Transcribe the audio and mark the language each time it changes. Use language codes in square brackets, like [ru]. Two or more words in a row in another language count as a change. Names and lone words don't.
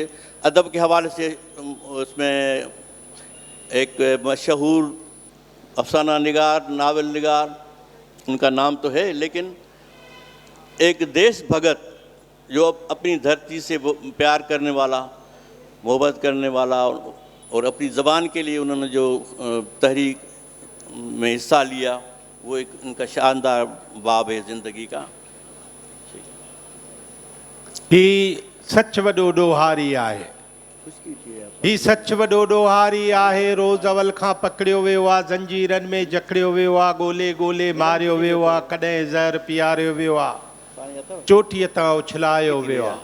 [ur] ادب کے حوالے سے اس میں ایک مشہور افسانہ نگار، ناول نگار ان کا نام تو ہے، لیکن ایک دیش بھگت جو اپنی دھرتی سے پیار کرنے والا، محبت کرنے والا، اور اپنی زبان کے لیے انہوں نے جو تحریک میں حصہ لیا، وہ ایک ان کا شاندار باب ہے زندگی کا. [sd] ही सच वॾो ॾोहारी आहे, ही सच वॾो ॾोहारी आहे। रोज़ अवल खां पकड़ियो वियो आहे, ज़ंजीरनि में जकड़ियो वियो आहे, ॻोल्हे ॻोल्हे मारियो वियो आहे, कॾहिं ज़हर पीआरियो वियो आहे, चोटीअ तां उछलायो वियो आहे।